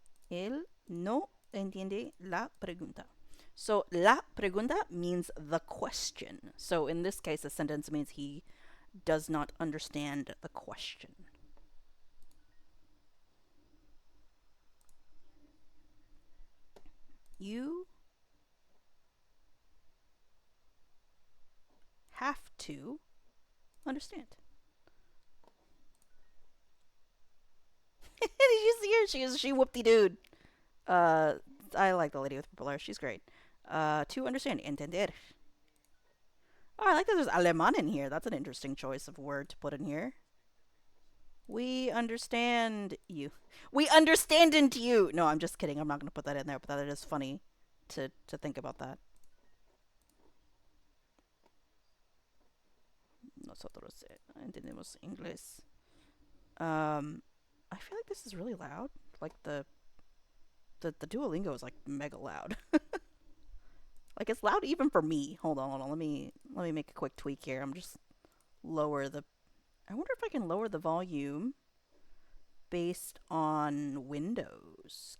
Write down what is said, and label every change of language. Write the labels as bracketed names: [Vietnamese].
[Spanish] Él no entiende la pregunta. [English] So [Spanish] la pregunta [English] means the question. So in this case, the sentence means he does not understand the question. You have to understand. Did you see her? She whooped the dude. Uh, I like the lady with purple hair. She's great. To understand, entender. Oh, I like that there's alemán in here. That's an interesting choice of word to put in here. We understand you. We understand into you. No, I'm just kidding. I'm not going to put that in there, but that is funny to think about that. [Spanish] Nosotros entendemos inglés. [English] I feel like this is really loud. Like the Duolingo is like mega loud. Like it's loud even for me. Hold on. Let me make a quick tweak here. I'm just lower the. I wonder if I can lower the volume based on Windows.